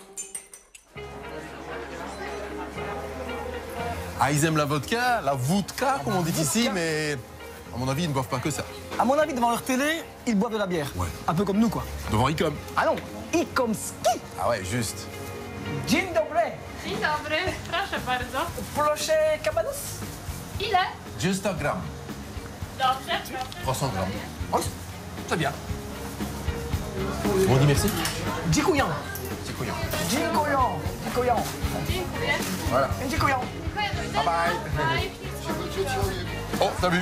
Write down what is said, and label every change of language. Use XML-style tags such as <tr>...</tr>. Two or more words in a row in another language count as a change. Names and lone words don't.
<fr>Ah, ils aiment la vodka, comme on dit ici, mais à mon avis, ils ne boivent pas que ça. À mon avis, devant leur télé, ils boivent de la bière. Ouais. Un peu comme nous, quoi. Devant Icom. Ah non, Ikomski. Ah ouais, juste.</fr> <pl>Dzień dobry. Dzień dobry, proszę bardzo. Proszę kabanos. Ile?</pl> <fr>200 grammes. 300 grammes. Oui, c'est bien. On dit merci.</fr> <pl>Dziękuję. Dziękuję. Dziękuję. Dziękuję.</pl> <fr>Voilà.</fr> <pl>Dziękuję.</pl> <en>Bye bye.</en> <fr>Oh, t'as vu?</fr>